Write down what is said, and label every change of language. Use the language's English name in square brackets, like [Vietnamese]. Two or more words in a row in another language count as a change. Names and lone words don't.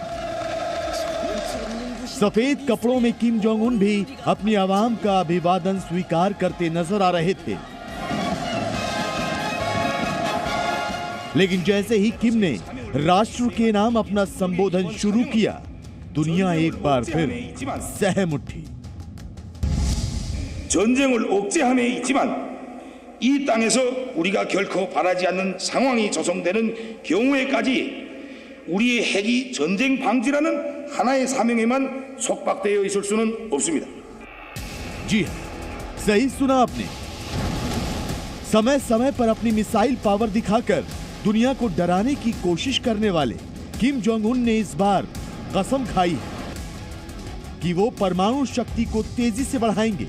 [Hindi] सफेद कपड़ों में किम जोंग उन भी अपनी आवाम का अभिवादन स्वीकार करते नजर आ रहे थे। लेकिन जैसे ही किम ने राष्ट्र के नाम अपना संबोधन शुरू किया, दुनिया एक बार फिर सहम उठी। [Korean] 전쟁을 억제함에 있지만 이 땅에서 우리가 결코 바라지 않는 상황이 조성되는 경우에까지 우리의 핵이 전쟁 방지라는 하나의 사명에만 속박되어 있을 수는 없습니다। [Hindi] जी हाँ, सही सुना आपने। समय समय पर अपनी [English] missile power [Hindi] दिखाकर दुनिया को डराने की कोशिश करने वाले किम जोंग उन ने इस बार कसम खाई है कि वो परमाणु शक्ति को तेजी से बढ़ाएंगे।